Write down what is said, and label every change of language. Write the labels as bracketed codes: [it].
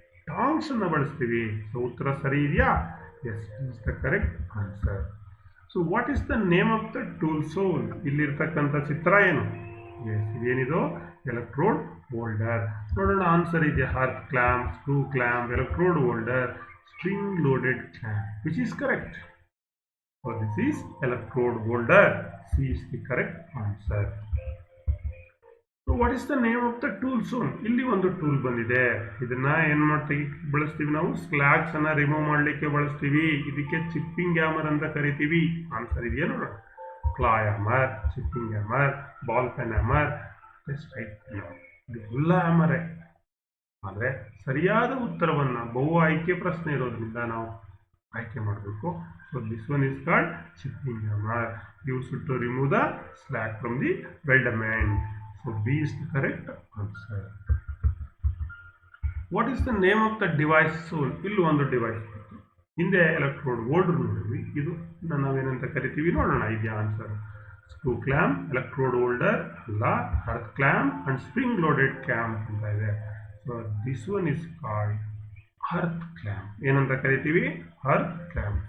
[kn] ಟಾಂಗ್ಸನ್ನು ಬಳಸ್ತೀವಿ. ಸೊ ಉತ್ತರ ಸರಿ ಇದೆಯಾ? [en] Yes, is the correct answer. So what is the name of the tool? So [kn] ಇಲ್ಲಿರ್ತಕ್ಕಂಥ ಚಿತ್ರ ಏನು? ಎಸ್, ಇದೇನಿದು? Electrode holder. ನೋಡೋಣ ಆನ್ಸರ್ ಇದೆ. [en] Earth clamp, screw clamp, electrode holder, spring loaded clamp. Which is correct? So this is electrode holder. C is the correct answer. So what is the name of the tool shown? [kn] ಇಲ್ಲಿ ಒಂದು tool ಬಂದಿದೆ. ಇದನ್ನ ಏನು ಮಾಡ್ತೀವಿ, ಬಳಸ್ತೀವಿ ನಾವು ಸ್ಲ್ಯಾಗ್ಸ್ ಅನ್ನ remove ಮಾಡಲಿಕ್ಕೆ ಬಳಸ್ತೀವಿ. ಇದಕ್ಕೆ ಚಿಪ್ಪಿಂಗ್ ಹ್ಯಾಮರ್ ಅಂತ ಕರಿತೀವಿ. ಆನ್ಸರ್ ಇದೆಯಾ ನೋಡೋಣ. [en] claw hammer, chipping hammer, ball peen hammer, straight hammer, [kn] ಇದೆಲ್ಲ ಹ್ಯಾಮರೇ. ಆದರೆ ಸರಿಯಾದ ಉತ್ತರವನ್ನ ಬಹು ಆಯ್ಕೆ ಪ್ರಶ್ನೆ ಇರೋದ್ರಿಂದ ನಾವು ಆಯ್ಕೆ ಮಾಡಬೇಕು. [en] So this one is called chipping hammer, used to remove the slag from the weldment. So B is the correct answer. What is the name of the device soul? [kn] ಇಲ್ಲಿ ಒಂದು ಡಿವೈಸ್ ಹಿಂದೆ ಎಲೆಕ್ಟ್ರೋಡ್ ಹೋಲ್ಡರ್ ನೋಡಿದ್ವಿ. ಇದು ನಾವೇನಂತ ಕರಿತೀವಿ ನೋಡೋಣ. ಇದೆಯಾ answer? Screw clamp, electrode holder ಅಲ್ಲ, earth clamp and spring loaded clamp ಅಂತ ಇದೆ. [en] So this one is called earth clamp. [kn] ಏನಂತ ಕರಿತೀವಿ? [en] Earth clamp.